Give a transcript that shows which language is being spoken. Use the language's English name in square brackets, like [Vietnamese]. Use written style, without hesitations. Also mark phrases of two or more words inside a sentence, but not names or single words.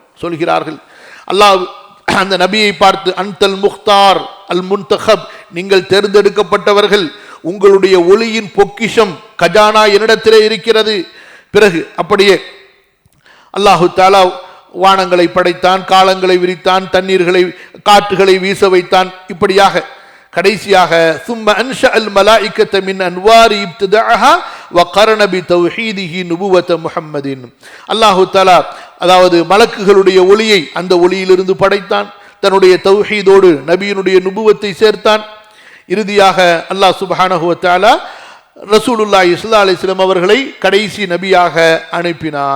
[Tamil] சொல்கிறார்கள் அல்லாஹ் அந்த நபியை பார்த்து, [Arabic] أنت المختار المنتخب, [Tamil] நீங்கள் தேர்ந்தெடுக்கப்பட்டவர்கள், உங்களுடைய ஒளியின் பொக்கிஷம் கஜானா என்னிடத்திலே இருக்கிறது. பிறகு அப்படியே [Arabic] الله تعالى [Tamil] வானங்களை படைத்தான், காலங்களை விரித்தான், தண்ணீர்களை காற்றுகளை வீச வைத்தான். இப்படியாக கடைசியாக [Arabic] ثم انشأ الملائكة من انوار ابتداءها وقرن بتوحيده نبوة محمد. الله تعالى [Tamil] அதாவது மலக்குகளுடைய ஒளியை அந்த ஒளியிலிருந்து படைத்தான், தன்னுடைய தௌஹீதோடு நபியினுடைய நுபுவத்தை சேர்த்தான். இறுதியாக [Arabic] الله سبحانه وتعالى رسول الله صلى الله عليه وسلم [Tamil] அவர்களை கடைசி நபியாக அனுப்பினான்.